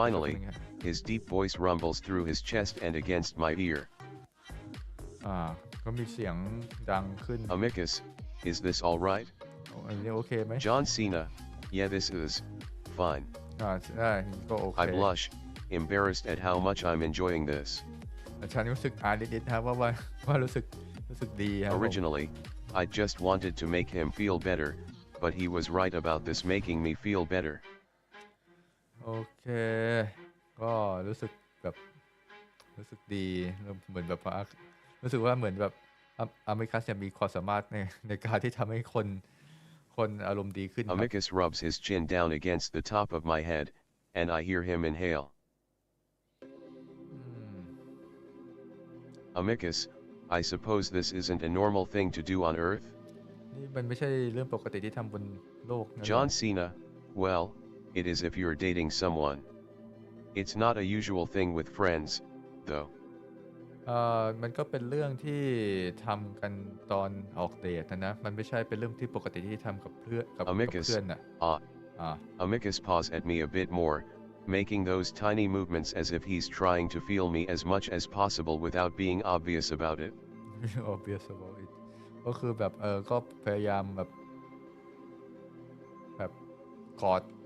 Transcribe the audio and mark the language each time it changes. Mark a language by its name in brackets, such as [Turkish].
[English] Finally, his deep voice rumbles through his chest and against my ear. [Thai] ก็มีเสียงดังขึ้น [English] Amicus, is this all right? [Thai] อันนี้โอเคไหม [English] John Cena, yeah, this is fine. [Thai] ได้ก็โอเค [English] I blush, embarrassed at how much I'm enjoying this. [Thai] ฉันรู้สึกอายนิดๆครับว่ารู้สึกดีครับผม [English] Originally, I just wanted to make him feel better, but he was right about this making me feel better. [Thai] โอเคก็รู้สึกดีเหมือนแบบว่ารู้สึกว่าเหมือนแบบอเมริกัสเนี่ยมีความสามารถในการที่ทำให้คนอารมณ์ดีขึ้นครับ [English] Amicus rubs his chin down against the top of my head, and I hear him inhale. Amicus, I suppose this isn't a normal thing to do on Earth? [Thai] นี่มันไม่ใช่เรื่องปกติที่ทำบนโลกนะ [English] John Cena, well, it is if you're dating someone. It's not a usual thing with friends, though. [Thai] มันก็เป็นเรื่องที่ทำกันตอนออกเดทนะมันไม่ใช่เป็นเรื่องที่ปกติที่ทำกับเพื่อนน่ะ [English] Amicus paws at me a bit more, making those tiny movements as if he's trying to feel me as much as possible without being obvious about it. obvious about it [Thai] ก็คือแบบก็พยายามแบบกอด